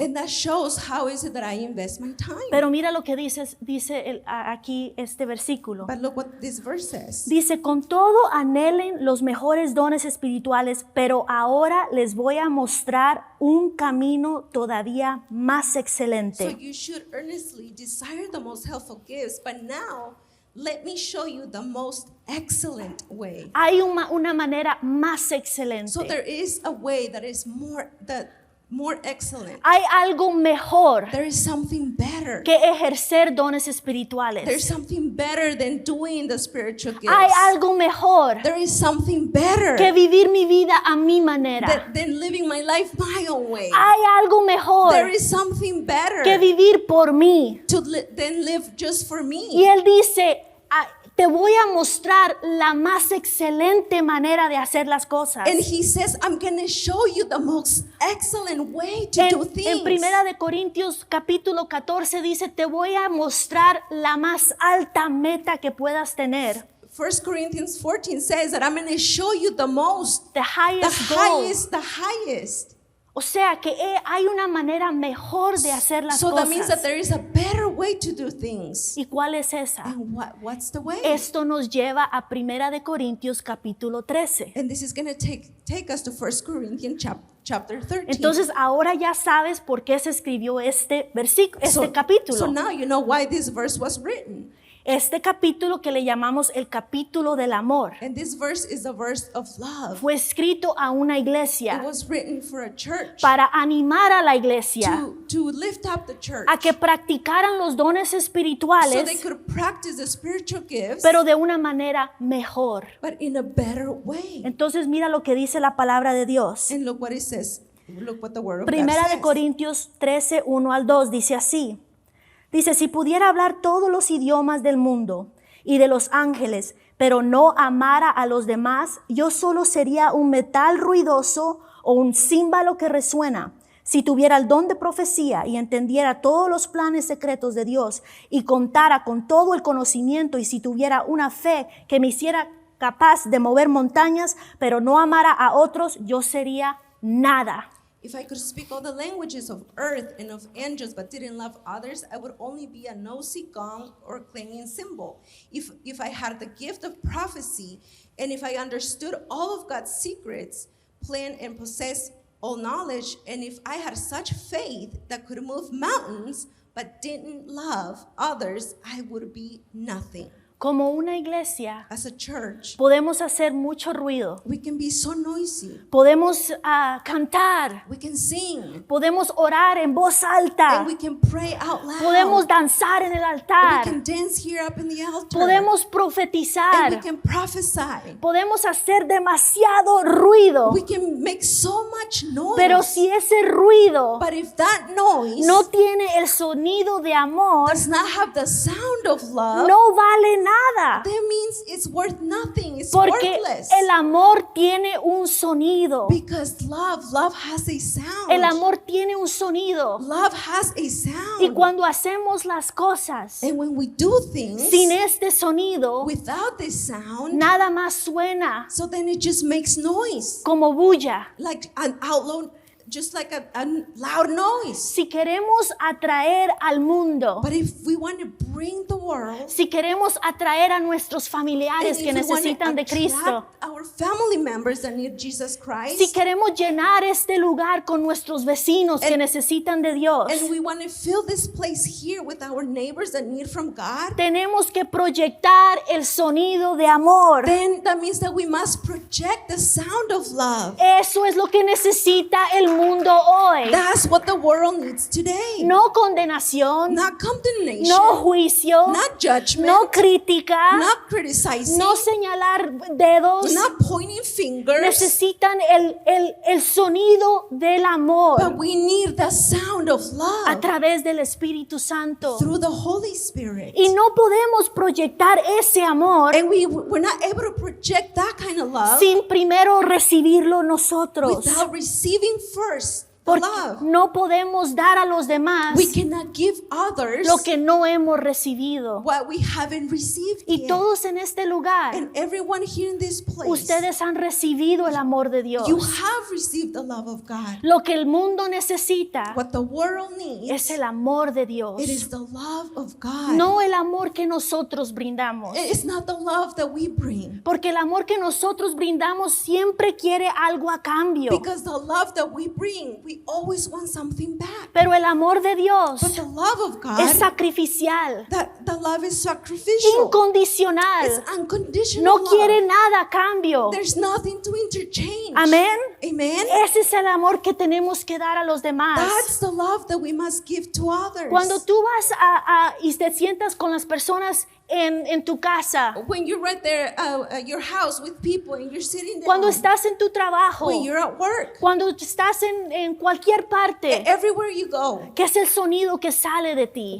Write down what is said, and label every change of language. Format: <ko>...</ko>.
<en>And that shows how is it that I invest my time.</en> <es>Pero mira lo que dice aquí este versículo.</es> <en>But look what this verse says.</en> <es>Dice, con todo anhelen los mejores dones espirituales, pero ahora les voy a mostrar un camino todavía más</es> <en>So</en> <es>excelente.</es> <en>you should earnestly desire the most helpful gifts, but now let me show you the most excellent way.</en> <es>Hay una manera más excelente.</es> <en>So there is a way that is more excellent.</en> <es>Hay algo mejor</es> <en>There is something better.</en> <es>que ejercer dones</es> <en>There's</en> <es>espirituales.</es> <en>something better than doing the spiritual gifts.</en> <es>Hay algo mejor</es> <en>There is something better</en> <es>que vivir mi vida a mi manera.</es> <en>than living my life my own way.</en> <es>Hay algo mejor</es> <en>There is something better</en> <es>que vivir por mí.</es> <en>than live just for</en> <es>Y</es> <en>me.</en> <es>él dice, te voy a mostrar la más excelente manera de hacer las cosas.</es> <en>And he says, I'm going to show you the most excellent way to do</en> <es>En</es> <en>things.</en> <es>Primera de Corintios capítulo 14 dice, te voy a mostrar la más alta meta que puedas tener.</es> <en>1 Corinthians 14 says that I'm going to show you the most, The the highest goal. highest.</en> <es>O sea que hay una manera mejor de hacer las</es> <en>So that means that</en> <es>cosas.</es> <en>there is a better way to do things.</en> <es>¿Y cuál es esa?</es> <en>And what's the way?</en> <es>Esto nos lleva a Primera de Corintios capítulo 13.</es> <en>And this is going to take us to 1 Corinthians chapter 13.</en> <es>Entonces ahora ya sabes por qué se escribió este versículo, este capítulo.</es> <en>So now you know why this verse was written.</en> <es>Este capítulo que le llamamos el capítulo del amor</es> <en>And this verse is a verse of love.</en> <es>fue escrito a una</es> <en>It</en> <es>iglesia</es> <en>was written for a church</en> <es>para animar a la iglesia</es> <en>to lift up the church</en> <es>a que practicaran los dones</es> <en>so they</en> <es>espirituales,</es> <en>could practice the spiritual gifts,</en> <es>pero de una manera mejor.</es> <en>but in a better way.</en> <es>Entonces mira lo que dice la palabra de Dios.</es> <en>And look what it says. Look what the word of</en> <es>Primera</es> <en>God</en> <es>de</es> <en>says.</en> <es>Corintios 13, 1 al 2 dice así. Dice, si pudiera hablar todos los idiomas del mundo y de los ángeles, pero no amara a los demás, yo solo sería un metal ruidoso o un címbalo que resuena. Si tuviera el don de profecía y entendiera todos los planes secretos de Dios y contara con todo el conocimiento, y si tuviera una fe que me hiciera capaz de mover montañas, pero no amara a otros, yo sería nada.</es> <en>If I could speak all the languages of earth and of angels but didn't love others, I would only be a noisy gong or clanging cymbal. If I had the gift of prophecy and if I understood all of God's secrets, plan and possess all knowledge, and if I had such faith that could move mountains but didn't love others, I would be nothing.</en> <es>Como una iglesia,</es> <en>As a church,</en> <es>podemos hacer mucho ruido,</es> <en>we can be so noisy.</en> <es>podemos cantar,</es> <en>We can sing</en> <es>podemos orar en voz alta,</es> <en>and we can pray out loud.</en> <es>podemos danzar en el</es> <en>We</en> <es>altar,</es> <en>can dance here up in the altar.</en> <es>podemos</es> <en>And we</en> <es>profetizar,</es> <en>can prophesy.</en> <es>podemos hacer demasiado ruido,</es> <en>We can make so much noise.</en> <es>pero si ese ruido</es> <en>But if that noise</en> <es>no tiene el sonido de amor,</es> <en>does not have the sound of love,</en> <es>no vale nada,</es> <en>that means it's worth nothing. It's</en> <es>porque</es> <en>worthless.</en> <es>el amor tiene un sonido,</es> <en>Because love has a sound.</en> <es>el amor tiene un sonido,</es> <en>Love has a sound.</en> <es>y cuando hacemos las cosas</es> <en>And when we do things</en> <es>sin este sonido,</es> <en>without this sound,</en> <es>nada más suena</es> <en>so then it just makes noise.</en> <es>como bulla.</es> <en>Like an outlaw just like a loud noise.</en> <es>Si queremos atraer al mundo,</es> <en>But if we want to bring the world,</en> <es>si queremos atraer a nuestros</es> <en>and</en> <es>familiares</es> <en>if</en> <es>que</es> <en>we want to</en> <es>necesitan de Cristo,</es> <en>attract our family members that need Jesus Christ,</en> <es>si queremos llenar este lugar con nuestros vecinos que necesitan de Dios,</es> <en>and we want to fill this place here with our neighbors that need from God,</en> <es>tenemos que proyectar el sonido de amor.</es> <en>then that means that we must project the sound of love.</en> <es>Eso es lo que necesita el mundo hoy.</es> <en>That's what the world needs today.</en> <es>No condenación,</es> <en>Not condemnation,</en> <es>no juicio,</es> <en>not judgment,</en> <es>no crítica,</es> <en>not criticizing,</en> <es>no señalar dedos.</es> <en>not pointing fingers,</en> <es>Necesitan el sonido del amor</es> <en>but we need the sound of</en> <es>a</es> <en>love</en> <es>través del Espíritu Santo.</es> <en>through the Holy Spirit.</en> <es>Y no podemos proyectar ese amor</es> <en>And we're not able to project that kind of love</en> <es>sin primero recibirlo nosotros.</es> <en>without receiving first the</en> <es>Porque</es> <en>love.</en> <es>no podemos dar a los demás</es> <en>We cannot give others</en> <es>lo que no hemos recibido.</es> <en>what we haven't received</en> <es>Y</es> <en>yet.</en> <es>todos en este lugar,</es> <en>And everyone here in this place,</en> <es>ustedes han recibido el amor de Dios.</es> <en>you have received the love of God.</en> <es>Lo que el mundo necesita</es> <en>What the world needs,</en> <es>es el amor de Dios,</es> <en>it is the love of God.</en> <es>no el amor que nosotros brindamos.</es> <en>It's not the love that we bring.</en> <es>Porque el amor que nosotros brindamos siempre quiere algo a cambio.</es> <en>Because the love that we bring, we always want something back.</en> <es>Pero el amor de Dios</es> <en>But the love of God,</en> <es>es sacrificial,</es> <en>that the love is sacrificial.</en> <es>incondicional.</es> <en>It's unconditional</en> <es>No</es> <en>love.</en> <es>quiere nada a cambio.</es> <en>There's nothing to interchange.</en> <es>Amén.</es> <en>Amen.</en> <es>Ese es el amor que tenemos que dar a los demás.</es> <en>That's the love that we must give to others.</en> <es>Cuando tú vas y te sientas con las personas en tu casa,</es> <en>When you're right there at your house with people and you're sitting down.</en> <es>cuando estás en tu trabajo,</es> <en>When you're at work.</en> <es>cuando estás en cualquier parte,</es> <en>Everywhere you go.</en> <es>¿qué es el sonido que sale de ti?</es>